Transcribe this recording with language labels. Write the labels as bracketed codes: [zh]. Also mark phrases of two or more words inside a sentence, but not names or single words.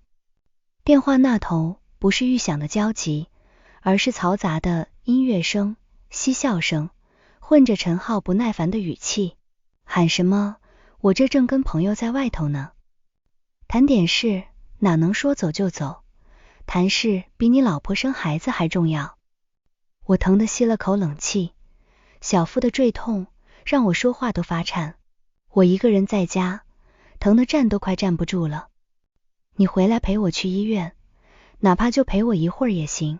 [zh] 電話那頭不是預想的焦急，而是嘈雜的音樂聲、嬉笑聲，混着陳浩不耐煩的語氣。喊什麼？我這正跟朋友在外頭呢。談點事，哪能說走就走？談事比你老婆生孩子還重要。我疼得吸了口冷氣，小腹的坠痛讓我說話都發顫。我一個人在家，疼得站都快站不住了。你回来陪我去醫院，哪怕就陪我一會兒也行。